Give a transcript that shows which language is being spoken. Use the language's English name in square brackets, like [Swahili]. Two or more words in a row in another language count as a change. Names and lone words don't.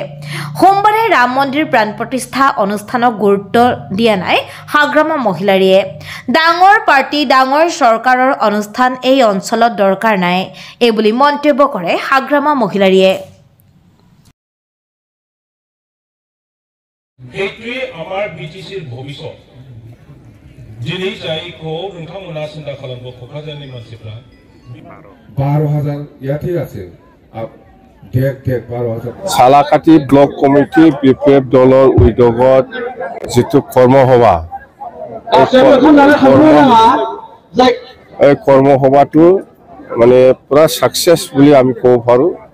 [Assamese] সোমবাৰে ৰাম মন্দিৰ প্ৰাণ প্ৰতিষ্ঠা অনুষ্ঠানক গুৰুত্ব দিয়া নাই সাগ্ৰামা মহিলাৰীয়ে। ডাঙৰ পাৰ্টি ডাঙৰ চৰকাৰৰ অনুষ্ঠান এই অঞ্চলত দৰকাৰ নাই, এইবুলি মন্তব্য কৰে সাগ্ৰামা মহিলাৰীয়ে। সেইটোৱে আমাৰ বিটিচিৰ ভৱিষ্যত। [Bodo] दिनै जायखौ नोंथांमोना सिन्था खालामो क'क्राझारनि मानसिफ्रा [Assamese] 12,000 ইয়াতে আছে দেখ 12,000 চালাকাটি ব্লক কমিটি বিপিএফ দলৰ উদ্যোগত যিটো কৰ্মসভা এই কৰ্মসভাটো মানে পুৰা সাকসেস বুলি আমি ক'ব পাৰোঁ।